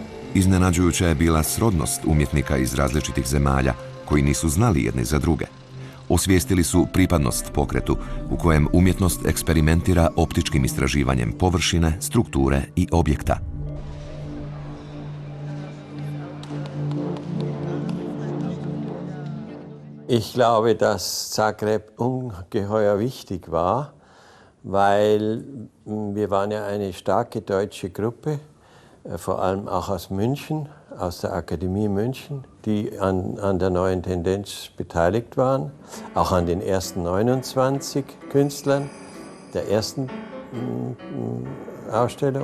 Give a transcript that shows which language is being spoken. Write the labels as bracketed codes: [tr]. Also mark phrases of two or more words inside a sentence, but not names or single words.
[hr] Iznenađujuća je bila srodnost umjetnika iz različitih zemalja koji nisu znali jedni za druge. Osvijestili su pripadnost pokretu u kojem umjetnost eksperimentira optičkim istraživanjem površine, strukture i objekta. [de] Ich glaube, dass Zagreb ungeheuer wichtig war, weil wir waren ja eine starke deutsche Gruppe, vor allem auch aus München, aus der Akademie München, die an der neuen Tendenz beteiligt waren, auch an den ersten 29 Künstlern der ersten Ausstellung.